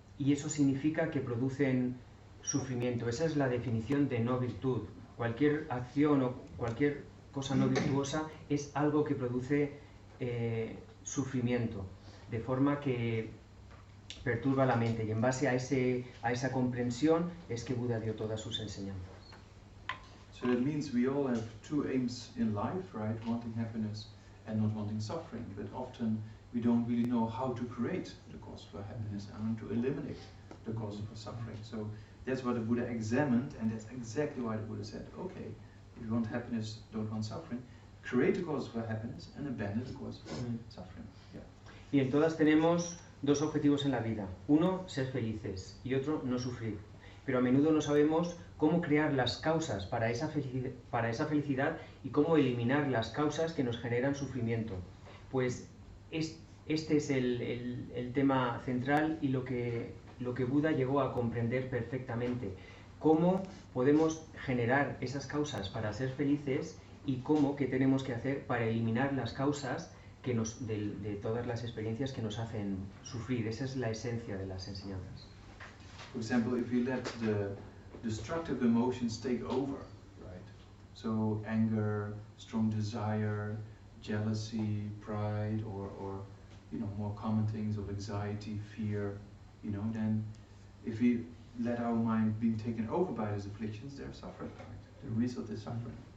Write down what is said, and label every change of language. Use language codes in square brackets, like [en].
[es] Y eso significa que producen sufrimiento. Esa es la definición de no virtud. Cualquier acción o cualquier cosa no virtuosa es algo que produce sufrimiento. De forma que perturba la mente, y en base a esa comprensión es que Buda dio todas sus enseñanzas. [en] So that means we all have 2 aims in life, right? Wanting happiness and not wanting suffering. But often we don't really know how to create the cause for happiness and to eliminate the cause for suffering. So that's what the Buddha examined, and that's exactly why the Buddha said, okay, if you want happiness, don't want suffering, create the cause for happiness and abandon the cause for suffering. Yeah. [es] Bien, todas tenemos 2 objetivos en la vida. Uno, ser felices, y otro, no sufrir. Pero a menudo no sabemos cómo crear las causas para esa felicidad y cómo eliminar las causas que nos generan sufrimiento. Pues este es el tema central y lo que Buda llegó a comprender perfectamente. Cómo podemos generar esas causas para ser felices y qué tenemos que hacer para eliminar las causas de todas las experiencias que nos hacen sufrir. Esa es la esencia de las enseñanzas. [en] For example, if you let the destructive emotions take over, right? So anger, strong desire, jealousy, pride, or more common things of anxiety, fear, then if we let our mind be taken over by these afflictions, they're suffering, right? The result is suffering.